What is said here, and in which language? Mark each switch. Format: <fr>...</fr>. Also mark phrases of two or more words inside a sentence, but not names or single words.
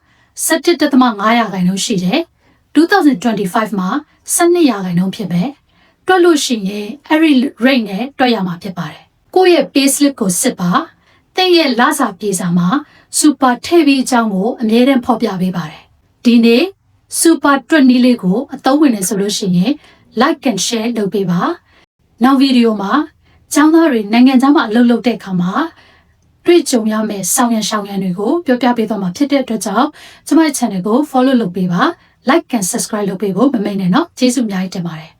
<my>17.5%ရှိတယ်2025မှာ12%ဖြစ်ပဲတွက်လို့ရှိရင်အဲ့ဒီ rate နဲ့တွက်ရမှာဖြစ်ပါတယ်ကိုယ့်ရဲ့</my> <en>pay slip</en> <my>ကိုစစ် ပါသင်ရဲ့လစာပြေစာမှာ super ထည့်ပြီးအကြောင်းကိုအမြဲတမ်းဖော်ပြပေးပါတယ်ဒီနေ့ super တွက်နည်းလေးကိုအသုံးဝင်နေဆိုလို့ရှိရင်</my> <en>like and share</en> <my>လုပ်ပေးပါနောက်ဗီဒီယိုမှာကျောင်းသားတွေနိုင်ငံခြားမှာအလုပ်လုပ်တဲ့အခါမှာတွေ့ကြုံရမယ့်ဆောင်ရန်ရှောင်ရန်တွေကိုပြောပြပေးသွားမှာဖြစ်တဲ့အတွက်ကြောင့်ကျမရဲ့ channel ကို follow လုပ်ပေးပါ</my> <en>like and subscribe</en> <my>လုပ်ပေးဖို့မမေ့နဲ့နော်ကျေးဇူးအများကြီးတင်ပါတယ်</my>